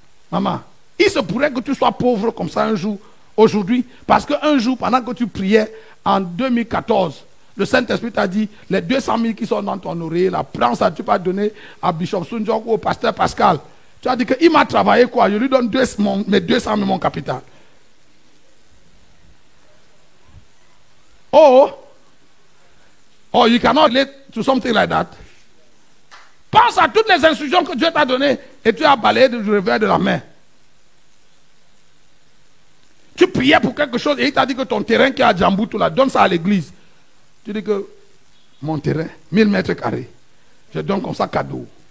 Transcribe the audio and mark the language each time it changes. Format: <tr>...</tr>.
<fr>Maman, il se pourrait que tu sois pauvre comme ça un jour, aujourd'hui, parce qu'un jour, pendant que tu priais en 2014, le Saint-Esprit t'a dit, les 200 000 qui sont dans ton oreille, la prends ça, tu vas donner à Bishop Sunjok ou au pasteur Pascal. Tu as dit qu'il m'a travaillé quoi, je lui donne mes 200 000 mon capital.</fr> <en>Oh, you cannot relate to something like that.</en> <fr>Pense à toutes les instructions que Dieu t'a données et tu as balayé du revers de la main. Tu priais pour quelque chose et il t'a dit que ton terrain qui est à Djamboutou, là, donne ça à l'église. Tu dis que mon terrain, 1000 mètres carrés, je donne comme ça cadeau.</fr>